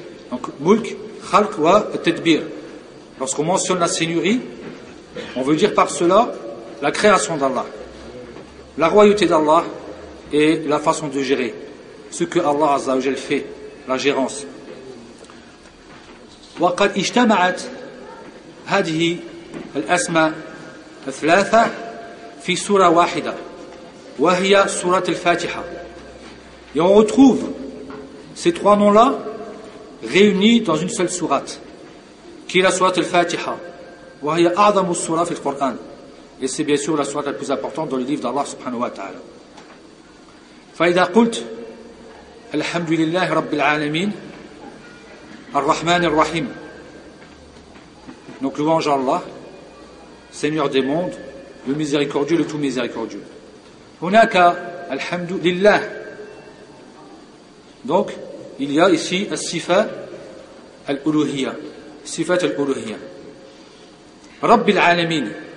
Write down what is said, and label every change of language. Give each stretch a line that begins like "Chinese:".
French: Donc
Arabic: mulk, khalq wa tadbir.
French: Lorsqu'on mentionne la seigneurie, on veut dire par cela la création d'Allah, la royauté d'Allah et la façon de gérer ce que Allah Azza wa Jal fait, la gérance.
Arabic: وقد اجتمعت هذه الأسماء الثلاثة في سورة واحدة وهي سورة الفاتحة.
French: Et on retrouve ces trois noms-là réunis dans une seule sourate, qui est la sourate al-Fatiha.
Arabic: وهي أعظم السورة في القرآن.
French: Et c'est bien sûr la sourate la plus importante dans le livre d'Allah subhanahu wa ta'ala.
Arabic: فإذا قلت الحمد لله رب العالمين الرحمن الرحيم.
French: Donc louange à Allah, Seigneur des mondes, le miséricordieux, le tout miséricordieux.
Arabic: هناك الحمد لله.
French: Donc il y a ici
Arabic: الصفات الألوهية. صفات الألوهية. رب العالمين.